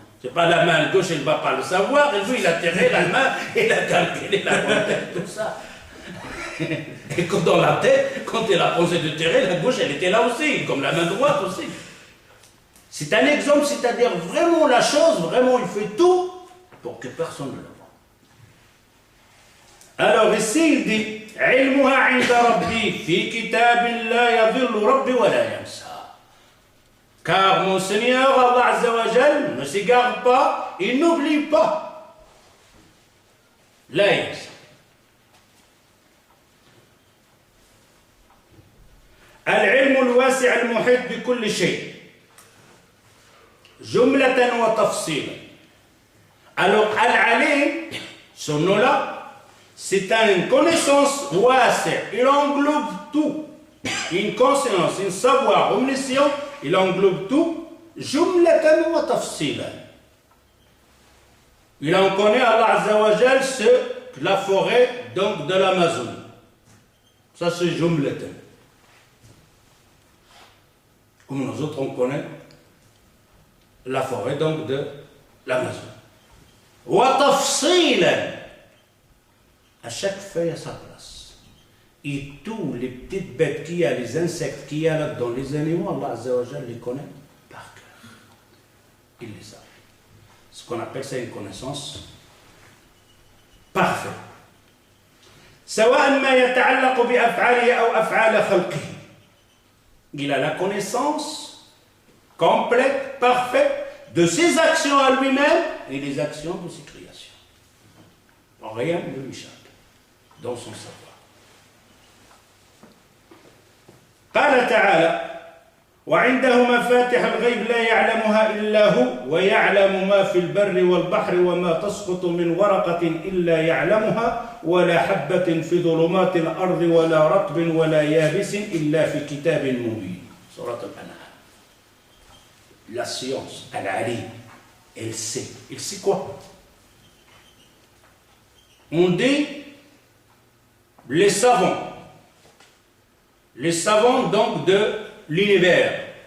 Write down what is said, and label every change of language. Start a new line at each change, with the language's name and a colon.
French: C'est pas la main gauche, il ne va pas le savoir, et lui il a tiré la main, il a calculé la tête, tout ça. Et quand dans la tête, quand il a pensé de tirer, la gauche elle était là aussi, comme la main droite aussi. C'est un exemple, c'est-à-dire vraiment la chose, vraiment il fait tout pour que personne ne la voie. Alors ici il dit,
Arabic: علمها عند ربي في كتاب لا يضل ربي ولا ينسى.
French: Car mon Seigneur, Allah Azza wa Jal, ne s'égare pas, il n'oublie pas.
Arabic: La yansa. العلم الواسع المحيط بكل شيء جملة وتفصيلا.
French: Alors Al-Alim, ce nom-là, c'est une connaissance wasi', il englobe tout. Une conscience, un savoir omniscient, il englobe tout.
Arabic: Jumlatan wa tafsilan.
French: Il en connaît, Allah Azza wa Jal, la forêt donc de l'Amazonie. Ça c'est jumlatan. Comme nous autres on connaît la forêt donc de l'Amazonie. Wa tafsilan. À chaque feuille à sa place. Et tous les petites bêtes qu'il y a, les insectes qu'il y a là-dedans, les animaux, Allah Azza wa Jalla les connaît par cœur. Il les savent. Ce qu'on appelle ça une connaissance parfaite.
Arabic: سواء ما يتعلق بأفعاله أو أفعال خلقه.
French: Il a la connaissance complète, parfaite de ses actions à lui-même et des actions de ses créations. Rien ne lui échappe dans son savoir.
Arabic: قال تعالى وعنده مفاتح الغيب لا يعلمها إلا هو ويعلم ما في البر والبحر وما تسقط من ورقة إلا يعلمها ولا حبة في ظلمات الأرض ولا رطب ولا يابس إلا في كتاب مبين. سورة الأنعام.
French: La science, Al-Alim, elle sait. Elle sait quoi? On dit les savants donc de l'univers.